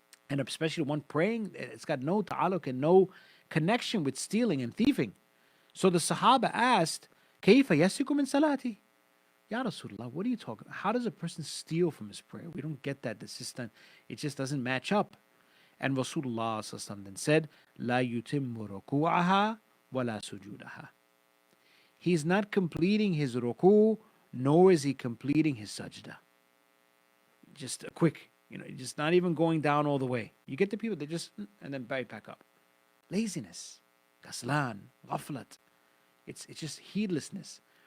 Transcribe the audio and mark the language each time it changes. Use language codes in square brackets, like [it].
[en] And especially one praying, it's got no ta'aluk and no connection with stealing and thieving. So the Sahaba asked, [ar] كَيْفَ يَسِكُ مِنْ salati? [en] Ya Rasulullah, what are you talking about? How does a person steal from his prayer? We don't get that. The system, it just doesn't match up. And Rasulullah then said, [ar] لَا يُتِمُّ رُكُوعَهَا وَلَا سُجُودَهَا. [en] He's not completing his ruku, nor is he completing his sajda. Just a quick, just not even going down all the way. You get the people that just, and then right back up. Laziness, kaslan, ghaflat. It's just heedlessness.